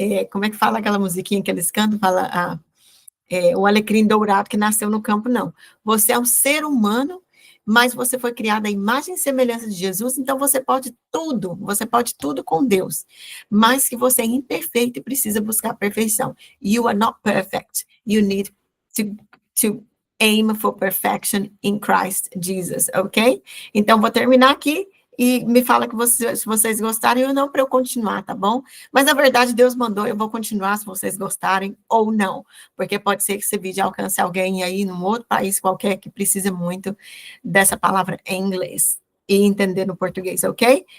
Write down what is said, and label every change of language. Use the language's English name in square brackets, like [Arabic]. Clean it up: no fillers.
[Portuguese] Como é que fala aquela musiquinha que eles cantam? Fala o alecrim dourado que nasceu no campo, não. Você é um ser humano, mas você foi criado à imagem e semelhança de Jesus, então você pode tudo com Deus, mas que você é imperfeito e precisa buscar a perfeição. [English] You are not perfect. You need to aim for perfection in Christ Jesus, ok? [Portuguese] Então, vou terminar aqui e me fala se vocês gostaram ou não para eu continuar, tá bom? Mas, na verdade, Deus mandou, eu vou continuar se vocês gostarem ou não, porque pode ser que esse vídeo alcance alguém aí num outro país qualquer que precisa muito dessa palavra em inglês e entender no português, ok?